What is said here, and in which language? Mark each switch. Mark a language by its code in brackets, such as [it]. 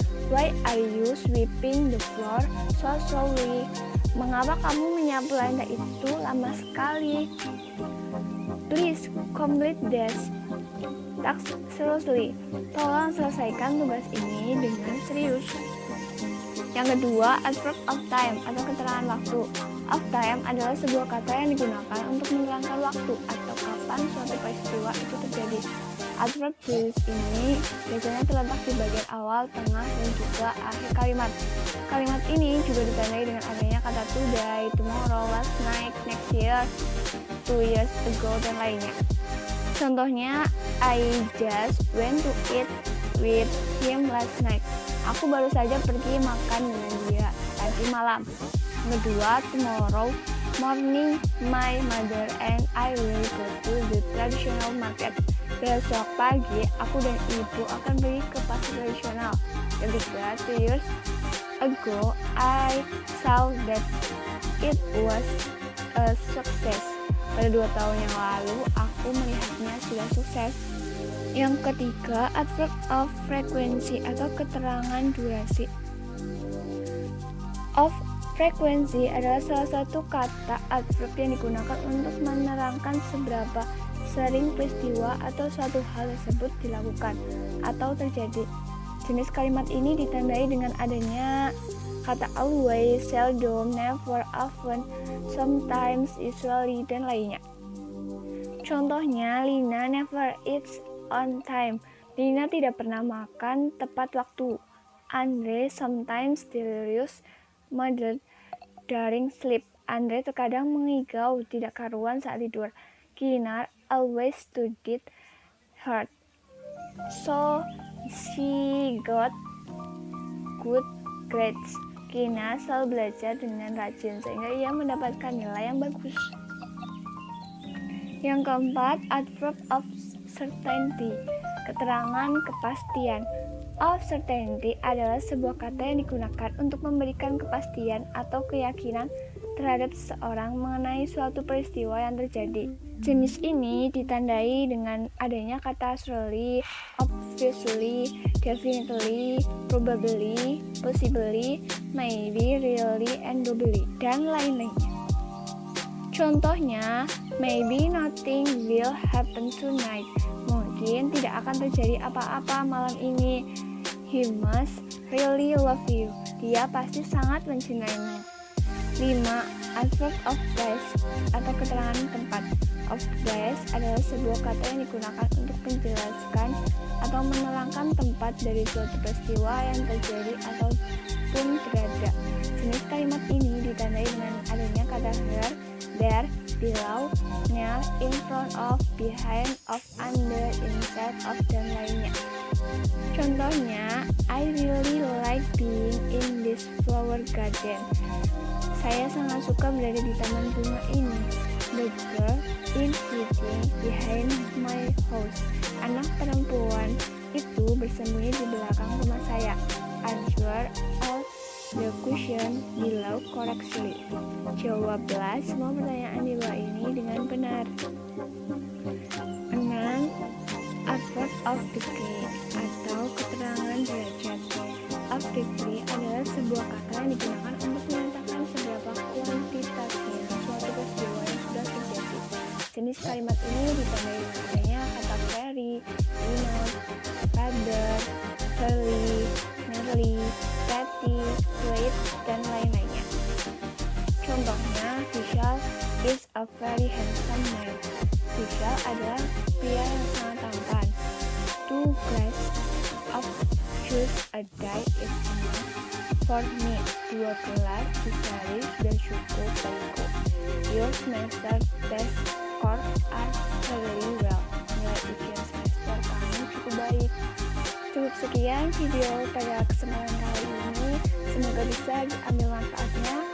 [en] Why are you sweeping the floor so slowly? [id] Mengapa kamu menyapu lantai itu lama sekali? [en] Please complete this task seriously. [id] Tolong selesaikan tugas ini dengan serius. Yang kedua, adverb of time atau keterangan waktu. Of time adalah sebuah kata yang digunakan untuk menerangkan waktu atau kapan suatu peristiwa itu terjadi. Adverb jenis ini biasanya terletak di bagian awal, tengah, dan juga akhir kalimat. Kalimat ini juga ditandai dengan adanya kata today, tomorrow, last night, next year, 2 years ago, dan lainnya. [en] Contohnya, I just went to eat with him last night. [id] Aku baru saja pergi makan dengan dia tadi malam. [en] Kedua, tomorrow morning, my mother and I will go to the traditional market. [id] Besok pagi, aku dan ibu akan pergi ke pasar tradisional. [en] Ketiga, 2 years ago, I saw that it was a success. [id] Pada 2 tahun yang lalu, aku melihatnya sudah sukses. Yang ketiga, adverb of frequency atau keterangan durasi. Of frequency adalah salah satu kata adverb yang digunakan untuk menerangkan seberapa sering peristiwa atau suatu hal tersebut dilakukan atau terjadi. Jenis kalimat ini ditandai dengan adanya kata always, seldom, never, often, sometimes, usually, dan lainnya. [en] Contohnya, Lina never eats on time. [id] Lina tidak pernah makan tepat waktu. [en] Andre sometimes delirious murdered during sleep. [id] Andre terkadang mengigau tidak karuan saat tidur. [en] Kinar always studied hard, so she got good grades. [id] Kinar selalu belajar dengan rajin sehingga ia mendapatkan nilai yang bagus. Yang keempat, adverb of certainty, keterangan kepastian. Of certainty adalah sebuah kata yang digunakan untuk memberikan kepastian atau keyakinan terhadap seseorang mengenai suatu peristiwa yang terjadi. Jenis ini ditandai dengan adanya kata surely, obviously, definitely, probably, possibly, maybe, really, and probably, dan lain-lainnya. [en] Contohnya, maybe nothing will happen tonight. [id] Mungkin tidak akan terjadi apa-apa malam ini. [en] He must really love you. [id] Dia pasti sangat mencintaimu. 5. Adverb of place atau keterangan tempat. Of place adalah sebuah kata yang digunakan untuk menjelaskan atau menerangkan tempat dari suatu peristiwa yang terjadi ataupun berada. Jenis kalimat ini ditandai dengan adanya kata here, there, below, near, in front of, behind of, under, inside of, dan lainnya. [en] Contohnya, I really like being in this flower garden. [id] Saya sangat suka berada di taman bunga ini. [en] The girl is sitting behind my house. [id] Anak perempuan itu bersembunyi di belakang rumah saya. [en] Answer all the question below correctly. [id] Jawablah semua pertanyaan di bawah ini dengan benar. 6. Adverb of degree atau keterangan derajat. Of degree adalah sebuah kata yang digunakan untuk menyatakan seberapa kuantitatif suatu peristiwa yang sudah terjadi. Jenis kalimat ini ditandai dengan adanya kata very, enough, rather, fairly, nearly, pretty, late, dan lain-lainnya. [en] Contohnya, Vishal is a very handsome man. [id] Vishal adalah pria yang sangat tampan. [en] 2 glass of juice a day is enough for me. [id] 2 gelas jus sehari sudah cukup bagiku. [en] Your semester test score are very well. [id] Nilai ujian semester kamu cukup baik. Cukup sekian video pada kesempatan kali ini. Semoga bisa diambil manfaatnya.